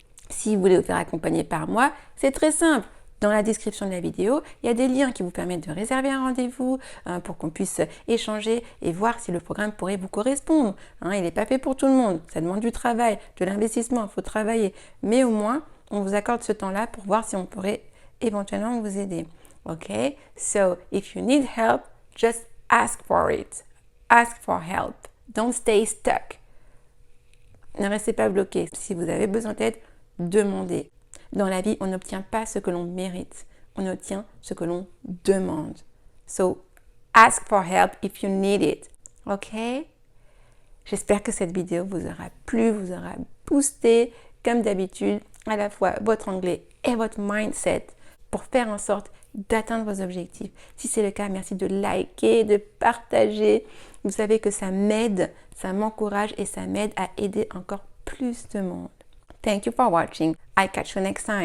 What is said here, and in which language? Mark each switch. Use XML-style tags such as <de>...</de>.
<fr>Si vous voulez vous faire accompagner par moi, c'est très simple. Dans la description de la vidéo, il y a des liens qui vous permettent de réserver un rendez-vous pour qu'on puisse échanger et voir si le programme pourrait vous correspondre. Hein, il n'est pas fait pour tout le monde. Ça demande du travail, de l'investissement, il faut travailler. Mais au moins, on vous accorde ce temps-là pour voir si on pourrait éventuellement vous aider.</fr> <en>OK? So, if you need help, just ask for it. Ask for help. Don't stay stuck.</en> <fr>Ne restez pas bloqué. Si vous avez besoin d'aide, demandez. Dans la vie, on n'obtient pas ce que l'on mérite. On obtient ce que l'on demande.</fr> <en>So, ask for help if you need it. OK?</en> <fr>J'espère que cette vidéo vous aura plu, vous aura boosté, comme d'habitude, à la fois votre anglais et votre mindset pour faire en sorte d'atteindre vos objectifs. Si c'est le cas, merci de liker, de partager. Vous savez que ça m'aide, ça m'encourage et ça m'aide à aider encore plus de monde.</fr> <en>Thank you for watching. I'll catch you next time.</en>